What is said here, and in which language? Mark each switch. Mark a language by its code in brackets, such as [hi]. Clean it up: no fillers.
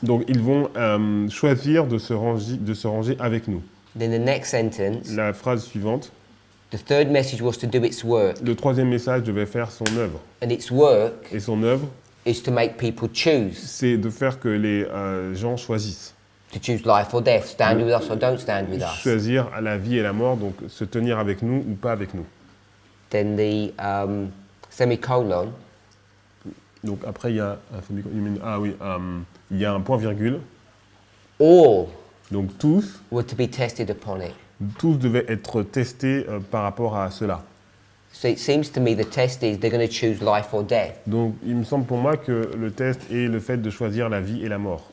[fr] Donc ils vont choisir de se ranger avec nous. [en] Then the next sentence, [fr] La phrase suivante. [en] the third message was to do its work. [fr] Le troisième message devait faire son œuvre. [en] And its work [fr] Et son œuvre, [en] is to make people choose. [fr] c'est de faire que les gens choisissent. [en] To choose life or death, stand with us or don't stand with us. [fr] Choisir la vie et la mort, donc se tenir avec nous ou pas avec nous. [en] Then the semicolon, [fr] Donc après, il y a un il y a un point virgule. [en] all [fr] Donc tous [en] were to be tested upon it. [fr] devaient être testés par rapport à cela. [en] So it seems to me the test is they're going to choose life or death, [fr] Donc il me semble pour moi que le test est le fait de choisir la vie et la mort.